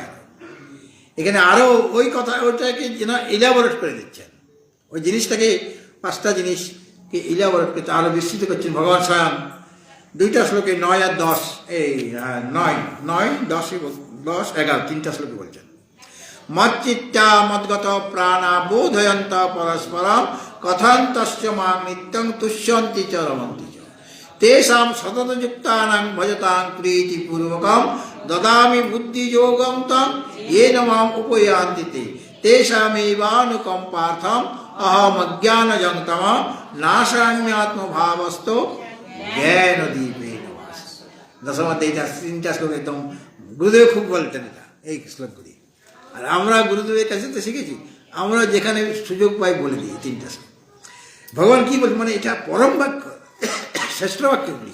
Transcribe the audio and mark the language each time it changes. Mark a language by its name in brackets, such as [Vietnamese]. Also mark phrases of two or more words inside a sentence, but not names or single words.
[Bangla] এখানে আরও ওই কথা, ওইটাকে যেন ইলাবোরেট করে দিচ্ছেন, ওই জিনিসটাকে, পাঁচটা জিনিসকে ইলাবোরেট করতে আরও বিস্তৃত করছেন ভগবান স্বয়ং। দুইটা শ্লোকে 9 আর 10, এই 9, 10, 11 তিনটা শ্লোকে বলছেন। [Sanskrit] মচ্চিত্তা মদ্গত প্রাণা বোধয়ন্ত পরস্পরম কথন্তশ্চ মাং নিত্যং তুষ্যন্তি চ রমন্তি চ তেষাং সততযুক্তানাং ভজতাং প্রীতিপূর্বকম দদামি বুদ্ধিযোগং তং येन माम् उपयान्ति ते तेषामेवानुकम्पार्थम् अहमज्ञानजं तमः नाशाम्यात्मभावस्तो জ্ঞানদীপেন ভাসতে। [Bangla] দশম অধ্যায় তিনটা শ্লোক একদম গুরুদেব খুব বলতেন এটা, এই শ্লোকগুলি। আর আমরা গুরুদেবের কাছে তো শিখেছি, আমরা যেখানে সুযোগ পাই বলে দিই তিনটা শ্লোক। ভগবান কি বলছেন, মানে এটা পরম বাক্য, শ্রেষ্ঠ বাক্যগুলি।